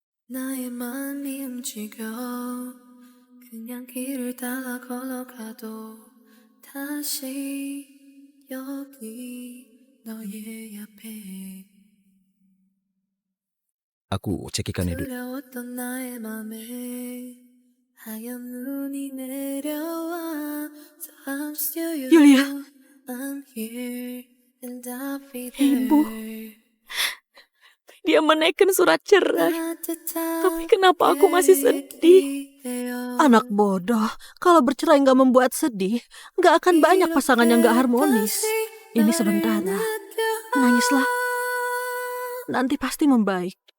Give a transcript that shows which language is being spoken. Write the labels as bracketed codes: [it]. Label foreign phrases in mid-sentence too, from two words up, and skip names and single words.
[ko] 나의 마음이 움직여 그냥 길을 따라 걸어가도 다시 여기 너의 앞에 [id] Aku cekikan dulu. [ko] 두려웠던 나의 맘에 하얀 눈이 내려와 [en] So I'm still you Yulia. I'm here and I'll be [id] Ibu. [en] there [id] Dia menaikkan surat cerai. Tapi kenapa aku masih sedih? Anak bodoh, kalau bercerai nggak membuat sedih, nggak akan banyak pasangan yang nggak harmonis. Ini sementara. Nangislah. Nanti pasti membaik.